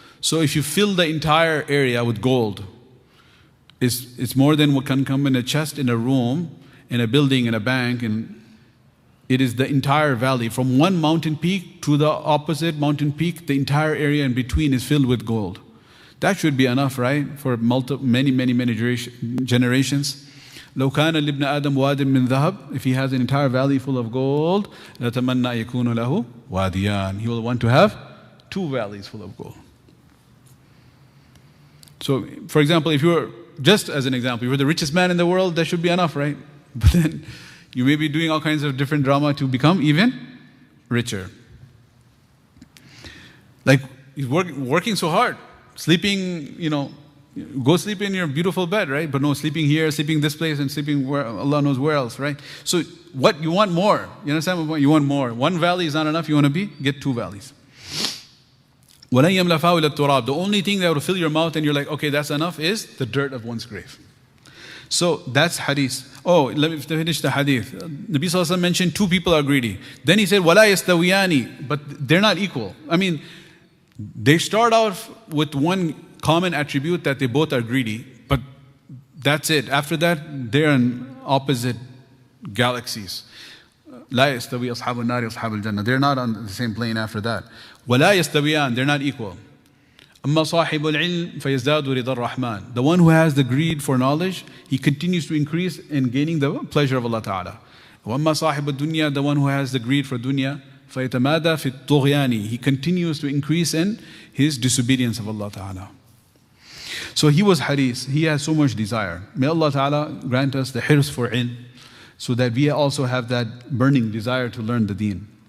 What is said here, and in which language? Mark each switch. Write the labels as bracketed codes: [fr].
[en] So if you fill the entire area with gold, it's more than what can come in a chest in a room, in a building, in a bank, and it is the entire valley. From one mountain peak to the opposite mountain peak, the entire area in between is filled with gold. That should be enough, right? For many generations. [ar] لو كان لابن آدم واد من ذهب, [en] if he has an entire valley full of gold, [ar] لتمنى يكون له واديان. [en] He will want to have two valleys full of gold. So, for example, if you're, just as an example, if you're the richest man in the world, that should be enough, right? But then you may be doing all kinds of different drama to become even richer. Like, he's working so hard, sleeping, go sleep in your beautiful bed, right? But no, sleeping here, sleeping this place, and sleeping where Allah knows where else, right? So, what you want more? You understand what you want more? One valley is not enough. You want to get two valleys. The only thing that will fill your mouth and you're like, okay, that's enough, is the dirt of one's grave. So that's hadith. Oh, let me finish the hadith. Nabi Sallallahu Alaihi Wasallam mentioned two people are greedy. Then he said, [ar] وَلَا يَسْتَوِيَانِ, [en] but they're not equal. I mean, they start off with one common attribute that they both are greedy, but that's it. After that, they're in opposite galaxies. [ar] لا يستوي أصحاب النار أصحاب الجنة. [en] They're not on the same plane after that. [ar] ولا يستويان, [en] they're not equal. [ar] أما صاحب العلم فيزداد رضا الرحمن. [en] The one who has the greed for knowledge, he continues to increase in gaining the pleasure of Allah Ta'ala. [ar] وأما صاحب الدنيا, [en] the one who has the greed for dunya, [ar] فيتمادى في الطغيان. [en] He continues to increase in his disobedience of Allah Ta'ala. So he was haris, he has so much desire. May Allah Ta'ala grant us the hirs for ilm, so that we also have that burning desire to learn the deen.